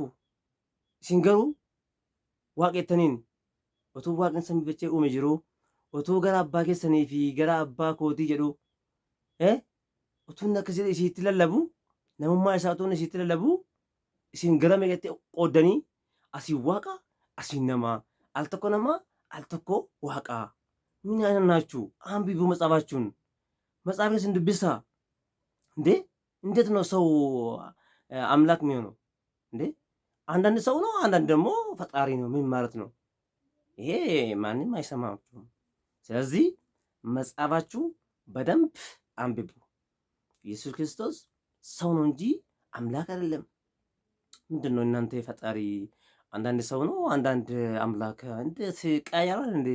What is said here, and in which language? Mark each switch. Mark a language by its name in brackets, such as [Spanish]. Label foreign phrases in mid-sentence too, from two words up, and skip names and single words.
[Oromo] Isin garuu waaqettaniin otoo waaqni samii uume jiru otoo gara abbaa keessanii fi gara abbaa kootii jedhu otoo akkasii isiitti lallabu namummaa isaa otoo isiitti lallabu isin gara meeqatti qooddanii asii waaqa asii namaa al tokko namaa al tokko waaqaa mina naachuu [Amharic] አንብቡ መጽሐፋችሁን መጽሐፍን ስንድብሳ እንዴ እንዴት ነው ሰው አምላክ የሚሆነው እንዴ? አንዳንድ ሰው ነው፣ አንዳንድ ደግሞ ፈጣሪ ነው። ምን ማለት ነው ይሄ? ማንም አይሰማችሁም። ስለዚህ መጽሐፋችሁ በደንብ አንብቡ። ኢየሱስ ክርስቶስ ሰው ነው እንጂ አምላክ አይደለም። ምንድን ነው እናንተ ፈጣሪ አንዳንድ ሰው ነው አንዳንድ አምላክ እንዴት ቀያራል እንዴ?